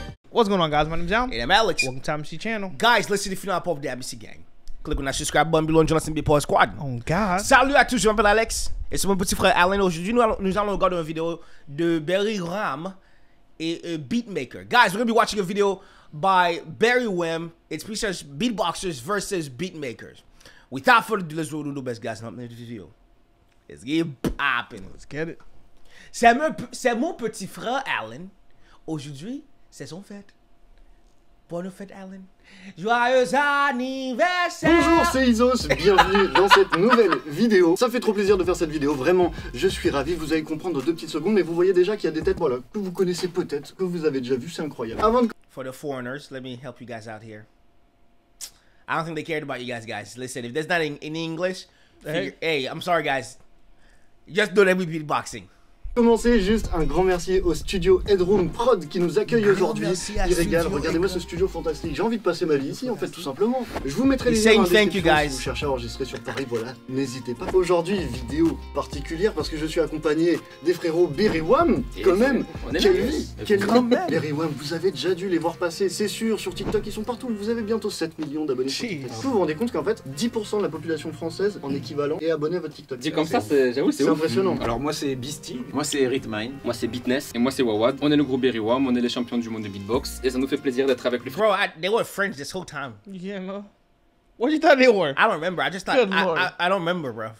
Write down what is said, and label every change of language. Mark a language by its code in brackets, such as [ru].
[en] What's going on, guys? My name's Al. And I'm Alex. Welcome to MC Channel. Guys, listen, if you're not part of the ABC gang, click on that subscribe button below and join us in the Big Squad. Oh, God. [fr] Salut à tous, je m'appelle Alex et c'est mon petit frère Alan. Aujourd'hui, nous allons regarder une vidéo de Barry Wham et Beatmaker. [en] Guys, we're going to be watching a video by Barry Wham. It's features beatboxers versus beatmakers. Without further ado, let's roll the best guys in the video. Let's get popping. Let's get it. [fr] C'est mon petit frère Alan. Aujourd'hui, c'est son fête. Bonne fête, Alan. Joyeux anniversaire. Bonjour, c'est Isos. Bienvenue dans cette nouvelle vidéo. Ça fait trop plaisir de faire cette vidéo. Vraiment, je suis ravi. Vous allez comprendre en 2 petites secondes. Mais vous voyez déjà qu'il y a des têtes, voilà, que vous connaissez peut-être, que vous avez déjà vu. C'est incroyable. Avant de... [en] For the foreigners, let me help you guys out here. I don't think they cared about you guys. Listen, if there's not in English, hey, I'm sorry, guys. Just do that with beatboxing. [fr] commencer, juste un grand merci au studio Headroom Prod qui nous accueille aujourd'hui. Il régale, regardez-moi ce studio fantastique. J'ai envie de passer ma vie ici en fait, tout simplement. Je vous mettrai les liens en description si vous cherchez à enregistrer sur Paris, voilà, n'hésitez pas. Aujourd'hui, vidéo particulière parce que je suis accompagné des frérots Barry Wham, quand même. Quelle vie, quelle vie. Barry Wham, vous avez déjà dû les voir passer, c'est sûr, sur TikTok, ils sont partout. Vous avez bientôt 7 millions d'abonnés sur TikTok. Vous vous rendez compte qu'en fait, 10% de la population française en équivalent est abonné à votre TikTok. Dit comme ça, j'avoue, c'est impressionnant. Alors moi c'est Beastie, moi c'est Rhythmine, moi c'est Beatness et moi c'est Wawad. On est le groupe Barry Wham, on est les champions du monde de beatbox et ça nous fait plaisir d'être avec les frères. [en] Bro, they were friends this whole time. Yeah, no. What you thought they were? I don't remember. I just thought I don't remember, bro.